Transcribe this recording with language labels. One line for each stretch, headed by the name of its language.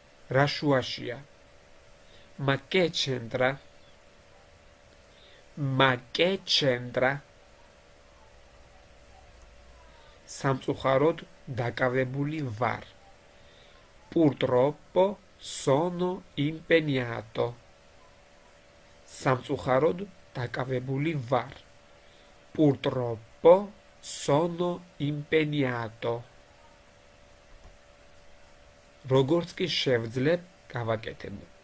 Georgian: რა შუაშია?
Italian: Ma che c'entra? Ma che c'entra?
Georgian: სამწუხაროდ დაკავებული ვარ.
Italian: Purtroppo sono impegnato.
Georgian: სამწუხაროდ დაკავებული ვარ.
Italian: Purtroppo sono impegnato.
Georgian: როგორც კი შევძლებ, გავაკეთებ.